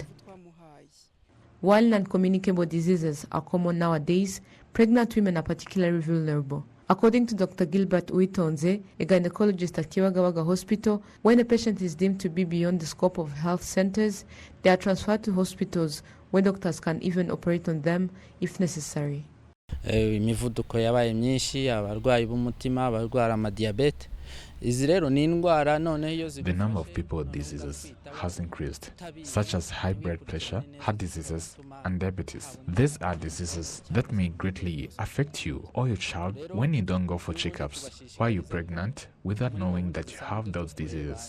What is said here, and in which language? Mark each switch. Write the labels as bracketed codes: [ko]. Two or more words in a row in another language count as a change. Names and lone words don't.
[en] While non-communicable diseases are common nowadays, pregnant women are particularly vulnerable. According to Dr. Gilbert Uitonze, a gynecologist at Kiwagawaga Hospital, when a patient is deemed to be beyond the scope of health centers, they are transferred to hospitals where doctors can even operate on them if necessary. [rw] Imivuduko yabaye myinshi, abarwayi b'umutima, abarwara amadiyabete. [en] The number of people with diseases has increased, such as high blood pressure, heart diseases, and diabetes. These are diseases that may greatly affect you or your child when you don't go for checkups while you're pregnant without knowing that you have those diseases.